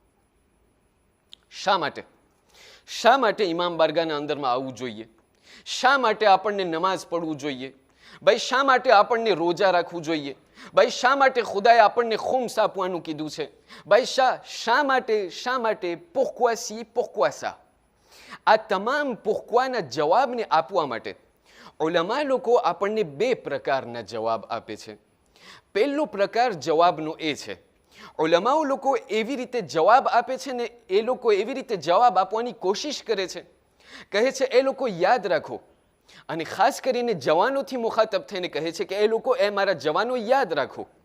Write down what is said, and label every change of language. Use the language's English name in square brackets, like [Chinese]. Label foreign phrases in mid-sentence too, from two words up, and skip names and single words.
[Gujarati] શા માટે? શા માટે ઇમામ બારગાહના અંદરમાં આવવું જોઈએ? શા માટે આપણને નમાઝ પઢવું જોઈએ? ભાઈ શા માટે આપણને રોજા રાખવું જોઈએ? ભાઈ શા માટે ખુદાએ આપણને ખુમ્સ આપવાનું કીધું છે? ભાઈ શા માટે [French] pourquoi ci, pourquoi ça? [Gujarati] આ તમામ pourquoiના જવાબને આપવા માટે ઉલમા લોકો આપણને બે પ્રકારના જવાબ આપે છે. પહેલો પ્રકાર જવાબનો એ છે, ઉલમાઓ લોકો એવી રીતે જવાબ આપે છે ને એ લોકો એવી રીતે જવાબ આપવાની કોશિશ કરે છે, કહે છે એ લોકો યાદ રાખો, અને ખાસ કરીને જવાનોથી મુખાતબ થઈને કહે છે કે એ લોકો એ મારા જવાનો યાદ રાખો,